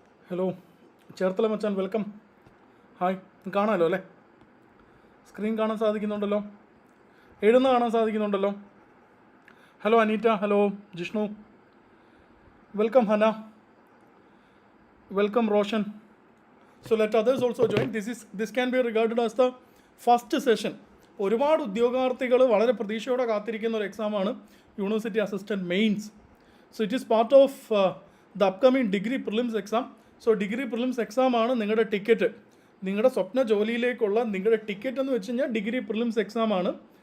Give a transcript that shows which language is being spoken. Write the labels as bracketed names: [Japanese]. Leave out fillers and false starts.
[Malayalam] Hello Cherthala മച്ചാൻ, welcome. Hi. കാണാമല്ലോ അല്ലേ? Screen കാണാൻ സാധിക്കുന്നുണ്ടല്ലോ, എഴുതുന്ന കാണാൻ സാധിക്കുന്നുണ്ടല്ലോ. Hello Aneeta, hello Jishnu, welcome Hana, welcome Roshan. [English] So let others also join. This can be regarded as the first session. [Malayalam] ഒരുപാട് ഉദ്യോഗാർത്ഥികൾ വളരെ പ്രതീക്ഷയോടെ കാത്തിരിക്കുന്ന ഒരു എക്സാമാണ് university assistant mains. [English] So it is part of the upcoming degree prelims exam. [Malayalam] So degree prelims എക്സാമാണ് നിങ്ങളുടെ ticket, നിങ്ങളുടെ സ്വപ്ന ജോലിയിലേക്കുള്ള നിങ്ങളുടെ ticket എന്ന് വെച്ച് കഴിഞ്ഞാൽ ഡിഗ്രി പ്രിലിംസ് എക്സാമാണ്.